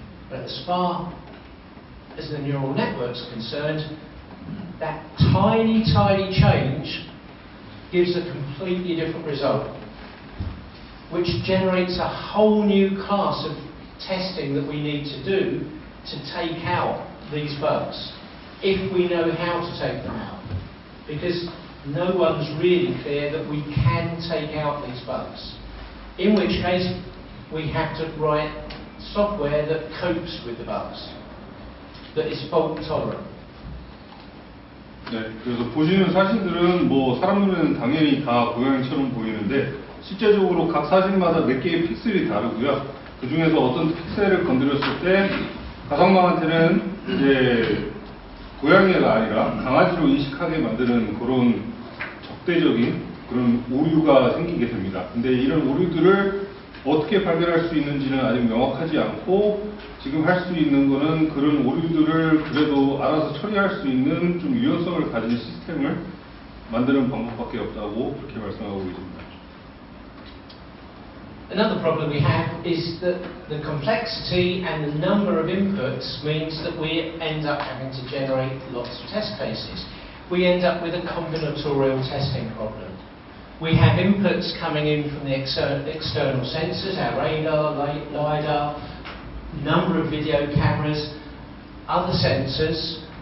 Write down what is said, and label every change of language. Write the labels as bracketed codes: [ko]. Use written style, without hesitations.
[en] But as far as the neural network's concerned, that tiny change gives a completely different result, which generates a whole new class of testing that we need to do to take out these bugs, if we know how to take them out. Because no one's really clear that we can take out these bugs. In which case, we have to write software that copes with the bugs, that is fault tolerant. [ko] 네, 그래서 보시는 사진들은 뭐 사람 눈에는 당연히 다 고양이처럼 보이는데 실제적으로 각 사진마다 몇 개의 픽셀이 다르고요. 그 중에서 어떤 픽셀을 건드렸을 때 가상망한테는 이제 고양이가 아니라 강아지로 인식하게 만드는 그런 적대적인 그런 오류가 생기게 됩니다. 근데 이런 오류들을 어떻게 발견할 수 있는지는 아직 명확하지 않고 지금 할 수 있는 거는 그런 오류들을 그래도 알아서 처리할 수 있는 좀 유연성을 가진 시스템을 만드는 방법밖에 없다고 그렇게 말씀하고 계십니다. [en] Another problem we have is that the complexity and the number of inputs means that we end up having to generate lots of test cases. We end up with a combinatorial testing problem. We have inputs coming in from the external sensors, our radar, LiDAR, number of video cameras, other sensors.